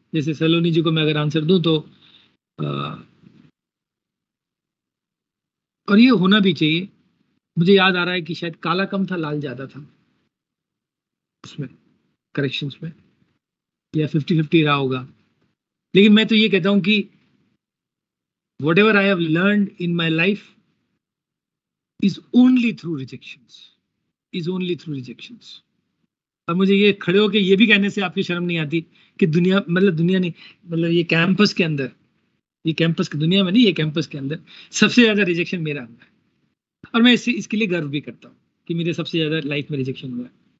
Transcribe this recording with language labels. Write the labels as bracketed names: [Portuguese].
[Hindi] जैसे सलोनी जी को मैं अगर आंसर दूं तो और ये होना भी चाहिए। मुझे याद आ रहा है कि शायद काला कम था, लाल ज्यादा था उसमें, करेक्शंस में, या 50-50 रहा होगा। लेकिन मैं तो ये कहता हूं कि [English] whatever I have learned in my life is only through rejections, is only through rejections। [Hindi] अब मुझे ये खड़े होके ये भी कहने से आपकी शर्म नहीं आती कि दुनिया, मतलब दुनिया नहीं, मतलब ये कैंपस के अंदर, ये कैंपस की दुनिया में नहीं, ये कैंपस के अंदर सबसे ज्यादा रिजेक्शन मेरा हुआ है। और मैं इसके लिए गर्व भी करता हूँ कि मेरे सबसे ज्यादा लाइफ में रिजेक्शन हुआ है।